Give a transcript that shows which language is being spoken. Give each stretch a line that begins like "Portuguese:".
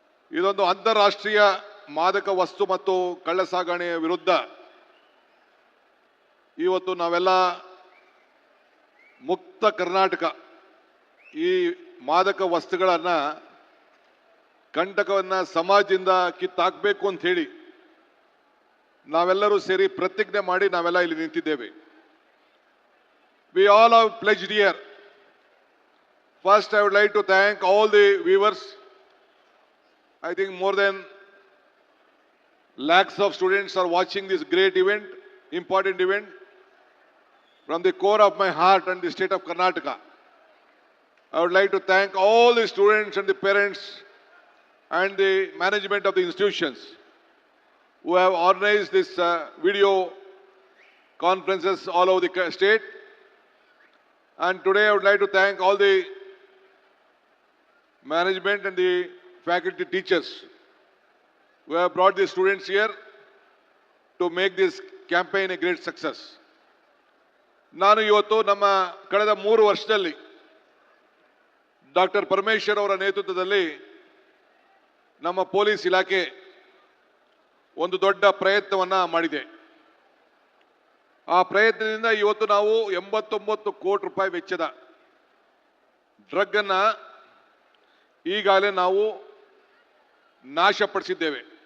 Kannada: ಇದೊಂದು ಅಂತಾರಾಷ್ಟ್ರೀಯ ಮಾದಕ ವಸ್ತು ಮತ್ತು ಕಳ್ಳ ಸಾಗಣೆಯ ವಿರುದ್ಧ ಇವತ್ತು ನಾವೆಲ್ಲ ಮುಕ್ತ ಕರ್ನಾಟಕ, ಈ ಮಾದಕ ವಸ್ತುಗಳನ್ನು ಕಂಟಕವನ್ನು ಸಮಾಜದಿಂದ ಕಿತ್ತಾಕಬೇಕು ಅಂತ ಹೇಳಿ ನಾವೆಲ್ಲರೂ ಸೇರಿ ಪ್ರತಿಜ್ಞೆ ಮಾಡಿ ನಾವೆಲ್ಲ ಇಲ್ಲಿ ನಿಂತಿದ್ದೇವೆ.
English: We all have pledged here. First, I would like to thank all the viewers. I think more than lakhs of students are watching this great event, important event. From the core of my heart and the state of Karnataka, I would like to thank all the students and the parents and the management of the institutions who have organized this video conferences all over the state. And today I would like to thank all the management and the faculty teachers who have brought the students here to make this campaign a great success.
Kannada: ನಾನು ಇವತ್ತು ನಮ್ಮ ಕಳೆದ 3 ವರ್ಷದಲ್ಲಿ doctor Parameshwar ಅವರ ನೇತೃತ್ವದಲ್ಲಿ ನಮ್ಮ police ಇಲಾಖೆ ಒಂದು ದೊಡ್ಡ ಪ್ರಯತ್ನವನ್ನು ಮಾಡಿದೆ. ಆ ಪ್ರಯತ್ನದಿಂದ ಇವತ್ತು ನಾವು 89 ಕೋಟಿ ರೂಪಾಯಿ ವೆಚ್ಚದ ಡ್ರಗ್ ಅನ್ನು ಈಗಾಗಲೇ ನಾವು ನಾಶಪಡಿಸಿದ್ದೇವೆ.